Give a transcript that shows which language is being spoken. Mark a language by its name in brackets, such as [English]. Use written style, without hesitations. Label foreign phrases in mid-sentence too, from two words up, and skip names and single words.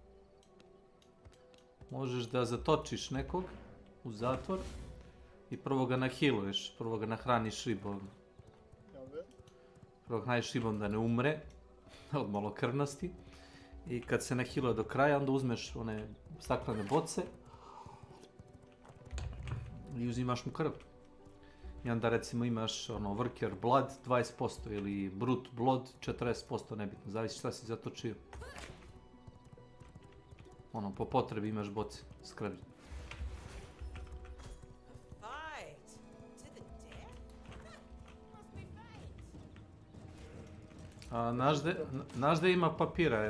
[Serbian] Možeš da zatočiš nekog u zatvor i prvo ga nahiluješ, prvo ga nahraniš ribom. Prvo ga nahraniš ribom da ne umre od malokrvnosti. I kad se nahiluje do kraja, onda uzmeš one staklene boce i uzimaš mu krv. I onda recimo imaš [English] worker blood [Serbian] 20% ili [English] brute blood [Serbian] 40%, nebitno, zavisi šta si zatočio. Po potrebi imaš boce s krvi. Znaš da ima papira, je.